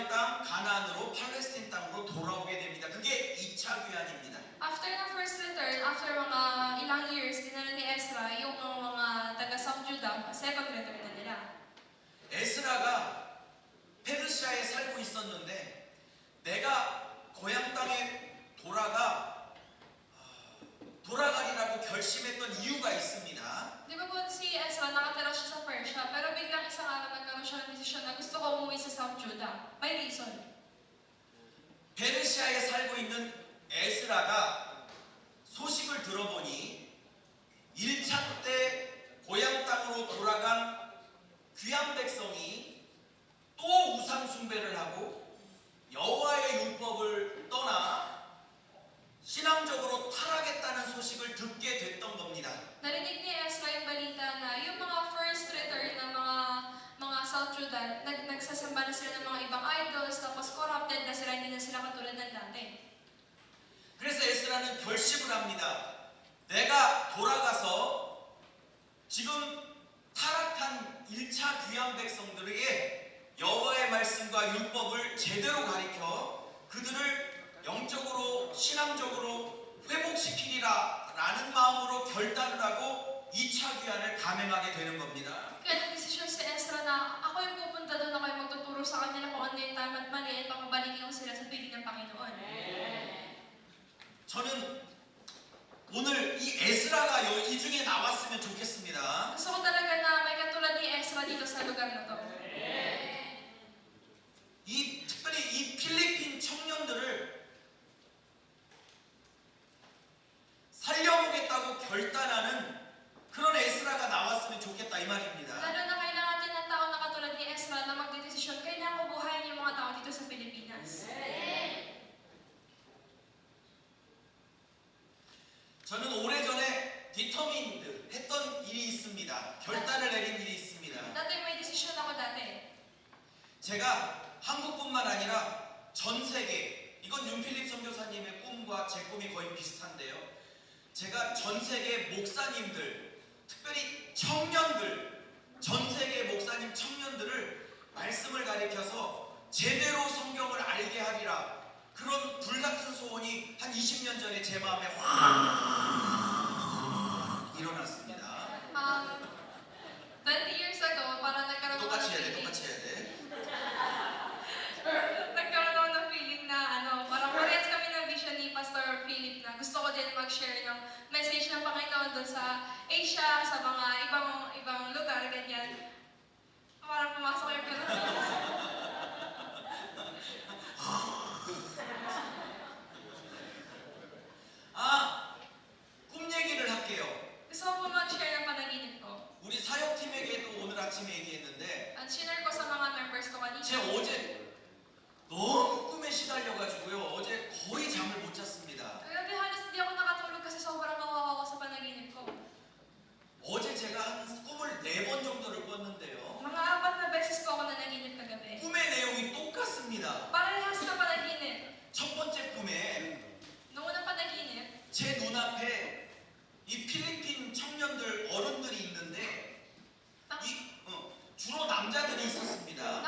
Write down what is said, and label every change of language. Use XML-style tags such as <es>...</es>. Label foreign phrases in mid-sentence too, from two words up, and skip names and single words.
<ko>애굽이랑 가나안으로 팔레스틴 땅으로 돌아오게 됩니다. 그게 2차 귀환입니다.</ko> <tl>After ng</tl> <en>first return,</en> <tl>after mga ilang years, dinala ni Ezra yung mga taga South Judah,</tl> <en>second return</en> <tl>na nila.</tl> <ko>에스라가 페르시아에 살고 있었는데 내가 고향 땅에 돌아가리라고 결심했던 이유가 있습니다.</ko> <tl>Di ba po si Ezra nakatira siya sa Persia, pero biglang isang araw nagkaroon siya ng desisyon na gusto ko umuwi sa South Judah. May reason.</tl> <ko>페르시아에 살고 있는 에스라가 소식을 들어보니 1차 때 고향 땅으로 돌아간 귀한 백성이 또 우상 숭배를 하고 여호와의 율법을 떠나 신앙적으로 타락했다는 소식을 듣게 됐던 겁니다.</ko> <tl>Narinig ni Ezra yung balita na yung mga</tl> <en>first return</en> <tl>ng mga South Judah, nagsasamba na sila ng mga ibang idols, tapos corrupted na sila, hindi na sila katulad ng dati.</tl> <ko>그래서 에스라는 결심을 합니다. 내가 돌아가서 지금 타락한 1차 귀한 백성들에게 여호와의 말씀과 율법을 제대로 가르쳐 그들을 영적으로 신앙적으로 회복시키리라 라는 마음으로 결단을 하고 2차 귀환을 감행하게 되는 겁니다.</ko> <tl>Kaya nag-desisyon si Ezra na ako yung pupunta doon, ako yung magtuturo sa kanila kung ano yung tama at mali, at pakabalikin ko sila sa piling ng Panginoon.</tl> <ko>저는 오늘 이 에스라가 이 중에 나왔으면 좋겠습니다.</ko> <tl>Gusto ko talaga na may katulad ni Ezra dito sa lugar na to.</tl> <ko>특별히 이 필리핀 청년들을 살려보겠다고 결단하는 그런 에스라가 나왔으면 좋겠다 이 말입니다.</ko> <tl>Lalo na kailangan din ng tao na katulad ni Ezra na magdedesisyon, kailangan ko buhayin yung mga tao dito sa Pilipinas.</tl> <ko>저는 오래전에 디터민드 했던 일이 있습니다. 결단을 내린 일이 있습니다.</ko> <tl>Dati may desisyon ako dati.</tl> <ko>제가 한국뿐만 아니라 전 세계, 이건 윤필립 선교사님의 꿈과 제 꿈이 거의 비슷한데요. 제가 전 세계 목사님들, 특별히 청년들, 전 세계 목사님 청년들을 말씀을 가르쳐서 제대로 성경을 알게 하리라. 그런 불같은 소원이 한 20년 전에 제 마음에 확 일어났습니다.</ko> <tl>20 years ago, parang nagkaroon ako</tl> <ko>똑같이</ko> <tl>ng</tl> <ko>해야 돼,</ko> <tl>feeling.</tl> <ko>똑같이 해야 돼.</ko> <tl>Nagkaroon ako ng feeling na parang parehas kami ng vision ni Pastor Philip na gusto ko din mag-share ng message ng Panginoon doon sa Asia, sa mga ibang lugar, ganyan. Parang pumasok yung Pilipinas.</tl> <ko>꿈 얘기를 할게요.</ko> <tl>Gusto ko po mag-share ng panaginip ko.</tl> <ko>우리 사역팀에게도 오늘 아침에 얘기했는데</ko> <tl>At sinare ko sa mga members ko kanina.</tl> <ko>제 어제 너무 꿈에 시달려가지고요. 어제 거의 잠을 못 잤습니다.</ko> <tl>Kagabi halos hindi ako nakatulog kasi sobrang kawawa ko sa panaginip ko.</tl> <ko>어제 제가 한 꿈을 4번 정도를 꿨는데요.</ko> <tl>Mga 4 na beses po ako nanaginip kagabi.</tl> <ko>꿈의 내용이 똑같습니다.</ko> <tl>Parehas na panaginip.</tl> <ko>첫 번째 꿈에</ko> <tl>Noong unang panaginip,</tl> <ko>제 눈앞에 이 필리핀 청년들 어른들이 있는데 주로 남자들이 있었습니다.</ko>